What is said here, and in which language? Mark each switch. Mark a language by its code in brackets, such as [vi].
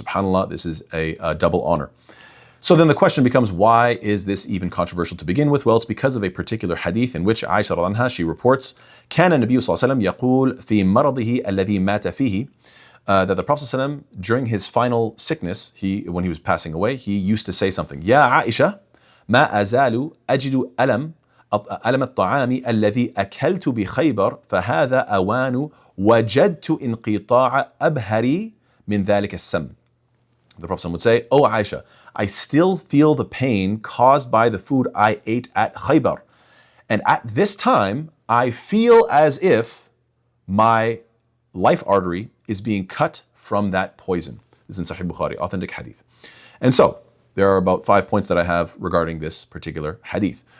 [en] SubhanAllah, this is a double honor. So then the question becomes, why is this even controversial to begin with? Well, it's because of a particular hadith in which Aisha radhiyallahu anha, she reports, [ar] كان النبي صلى الله عليه وسلم يقول في مرضه الذي مات فيه, [en] that the Prophet ﷺ, during his final sickness, when he was passing away, he used to say something. [ar] يا عائشة ما أزال أجد ألم الطعام الذي أكلت بخيبر فهذا أوان وجدت انقطاع أبهري من ذلك السم. [en] The Prophet ﷺ would say, "Oh Aisha, I still feel the pain caused by the food I ate at Khaybar. And at this time, I feel as if my life artery is being cut from that poison." This is in Sahih Bukhari, authentic hadith. And so, there are about 5 points that I have regarding this particular hadith.